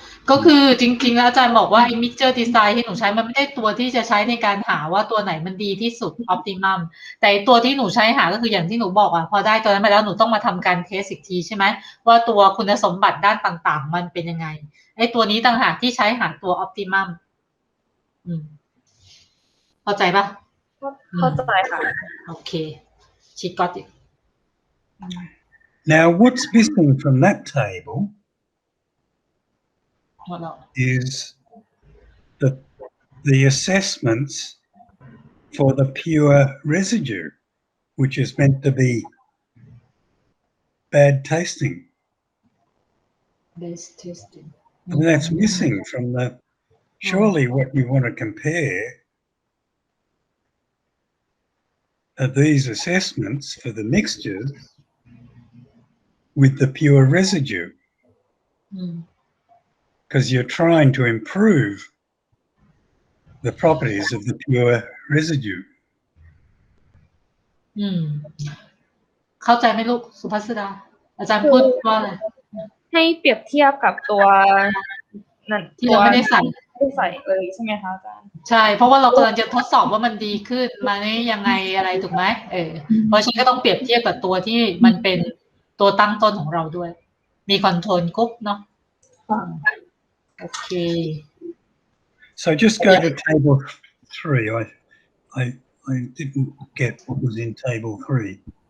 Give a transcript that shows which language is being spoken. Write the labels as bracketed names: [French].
[Thai] ก็คือจริงๆแล้วอาจารย์บอกว่าไอ้ mixture design ที่หนูใช้มันไม่ได้ตัวที่จะใช้ในการหาว่าตัวไหนมันดีที่สุด optimum แต่ตัวที่หนูใช้หาก็คืออย่างที่หนูบอกพอได้ตัวนั้นมาแล้วหนูต้องมาทำการเทสอีกทีใช่ไหมว่าตัวคุณสมบัติด้านต่างๆมันเป็นยังไงไอ้ตัวนี้ต่างหากที่ใช้หาตัว optimum เข้าใจปะ เข้าใจค่ะ [English] โอเค she got it. Now what's missing from that table is the assessments for the pure residue, which is meant to be bad tasting. Bad tasting. And that's missing from the. Surely, what you want to compare are these assessments for the mixtures with the pure residue. Because you're trying to improve the properties of the pure residue. [Thai] เข้าใจไหมลูกสุภัสดาอาจารย์พูดว่าอะไร ให้เปรียบเทียบกับตัวนั่น ที่เราไม่ได้ใส่ เลยใช่ไหมคะอาจารย์ ใช่เพราะว่าเรากำลังจะทดสอบว่ามันดีขึ้นมาได้ยังไงอะไรถูกไหมเพราะฉะนั้นก็ต้องเปรียบเทียบกับตัวที่มันเป็นตัวตั้งต้นของเราด้วยมีคอนโทรลกรุ๊ปเนาะโอเค [English] So just go to table 3. I didn't get what was in table 3.